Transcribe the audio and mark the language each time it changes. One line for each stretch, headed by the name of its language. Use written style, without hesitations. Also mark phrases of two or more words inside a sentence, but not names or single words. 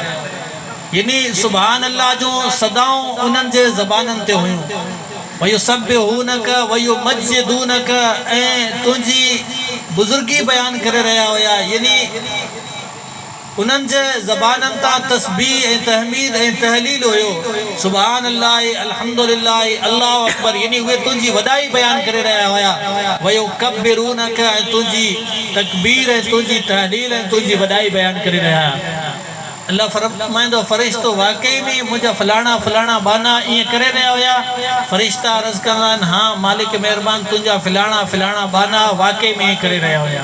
Sindhi: यानी
Arabic: سبحان الله
Sindhi: जो सदाऊं उन्हनि जे ज़बाननि ते हुयूं
Arabic: ويسبحونك ويمجدونك
Sindhi: ऐं तुंहिंजी बुज़ुर्गी बयान करे रहिया हुया। यानी उन्हनि जे ज़बाननि तां तस्बीह ऐं तहमीद ऐं तहलील हुयो
Arabic: سبحان الله الحمد لله الله أكبر
Sindhi: यानी उहे तुंहिंजी वॾाई बयान करे रहिया हुया। वयुकब्बिरूनक ऐं तुंहिंजी तकबीर ऐं तुंहिंजी तहलील ऐं तुंहिंजी वॾाई बयान करे रहिया। अल्लाह फरमाईंदो फ़रिश्तो वाकई में मुंहिंजा फ़लाणा फ़लाणा बाना ईअं करे रहिया हुया। फ़रिश्ता अर्ज़ कंदा आहिनि हाँ मालिक महिरबान तुंहिंजा फ़िलाणा फ़िलाणा बाना वाकई में ईअं करे रहिया हुया।